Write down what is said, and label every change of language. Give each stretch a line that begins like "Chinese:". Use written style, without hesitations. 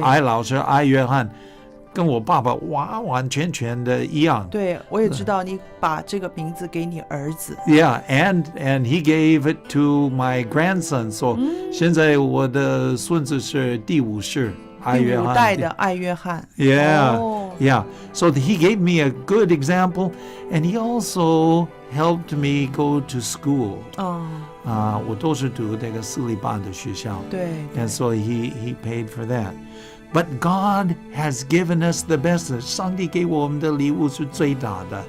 Chinese: 艾老师艾约翰，跟我爸爸完完全全的一样。对，我也知道你把这个名字给你儿子。
English: Yeah, and he gave it to my grandson.
Chinese: So 现在我的孙子是第五世艾约翰。第五代的艾约翰。
English: Yeah,
Chinese: 哦
English: yeah. So he gave me a good example, and he also helped me go to school.
Chinese: 哦，我都是读这个私立班的学校，对，
English: and so he paid for that. But God has given us the best.
Chinese: 上帝给我们的礼物是最大的。